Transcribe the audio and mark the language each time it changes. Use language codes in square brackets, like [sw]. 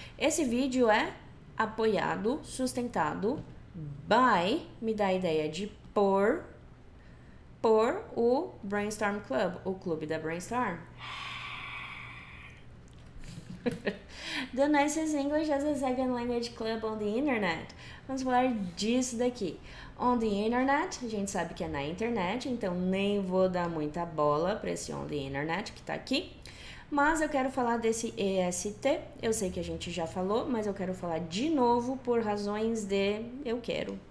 [pt] Esse vídeo é apoiado, sustentado by, me dá a ideia de por o Brainstorm Club, o clube da Brainstorm. [en] The nicest English as a second language club on the internet. [pt] Vamos falar disso daqui. [en] On the internet, [pt] a gente sabe que é na internet, então nem vou dar muita bola para esse [en] on the internet [pt] que tá aqui. Mas eu quero falar desse EST, eu sei que a gente já falou, mas eu quero falar de novo por razões de eu quero.